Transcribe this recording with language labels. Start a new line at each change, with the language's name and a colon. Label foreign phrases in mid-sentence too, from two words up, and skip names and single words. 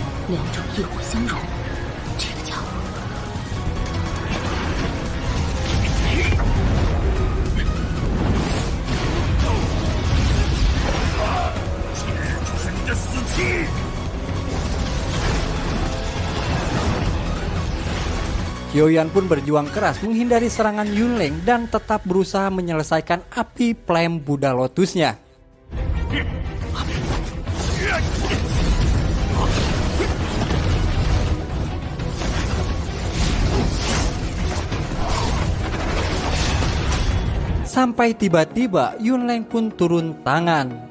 Chinese: 两者异火相融，这个家伙今日就是你的死期！
Indonesian: Hyoyan pun berjuang keras menghindari serangan Yunleng dan tetap berusaha menyelesaikan api flame Buddha Lotusnya. Sampai tiba-tiba Yunleng pun turun tangan.